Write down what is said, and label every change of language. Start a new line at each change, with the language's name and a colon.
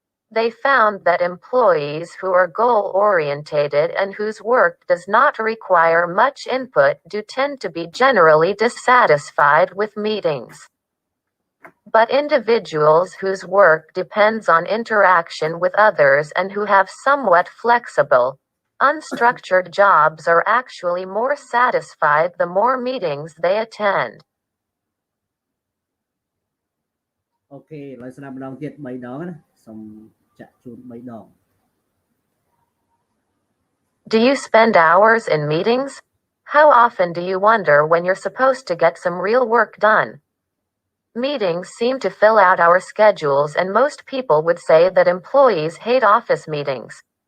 English: They found that employees who are goal-orientated and whose work does not require much input do tend to be generally dissatisfied with meetings. But individuals whose work depends on interaction with others and who have somewhat flexible, unstructured jobs are actually more satisfied the more meetings they attend.
Khmer: អូខេឥឡូវស្ដាប់ម្ដងទៀត3ដងណាសូមចាក់ជូន3ដង
English: Do you spend hours in meetings? How often do you wonder when you're supposed to get some real work done? Meetings seem to fill out our schedules, and most people would say that employees hate office meetings.